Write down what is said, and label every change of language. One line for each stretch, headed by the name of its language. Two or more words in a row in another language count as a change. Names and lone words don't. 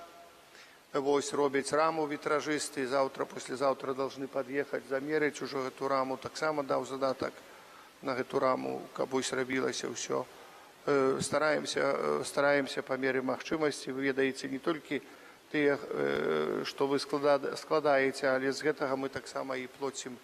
Belarusian: Вось робяць раму вітражысты,
Russian: завтра, послезаўтра должны
Belarusian: пад'ехаць, замерыць ужо гэту раму, таксама даў задатак на гэту раму, каб вось рабілася ўсё. Стараемся па меры магчымасці, вы ведаеце, не толькі тыя, што вы складаеце, але з гэтага мы таксама і плоцім